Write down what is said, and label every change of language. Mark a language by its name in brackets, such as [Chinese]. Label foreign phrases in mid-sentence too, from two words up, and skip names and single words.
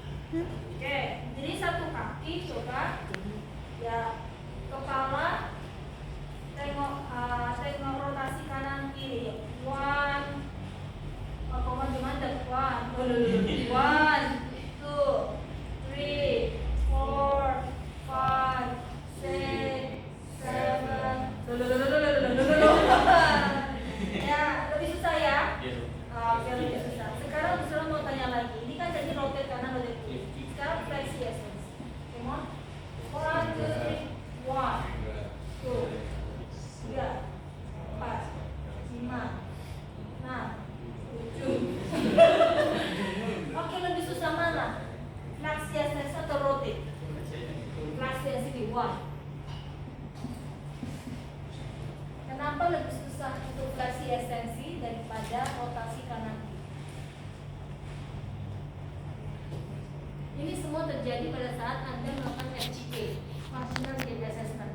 [Indonesian] Oke, jadi satu kaki coba ya, kepala tengok rotasi kanan kiri. One, koma gimana? [English] One, two, three, four, five, six, seven. [Indonesian] Ya, lebih susah ya? Oke, lebih susah. Sekarang Busra mau tanya lagi. Ini kan jadi rotate kanan, rotate kiri. Sekarang fleksi [English] essence. Come on. One, two, three. One, two, [Indonesian] tiga, empat, lima, enam, tujuh. Oke, lebih susah mana? Fleksi essence atau rotate? Fleksi essence. One. Kenapa lebih susah untuk fleksi esensi daripada rotasi kanan kiri? Ini semua terjadi pada saat Anda melakukan FGA, Functional Gauge Assessment.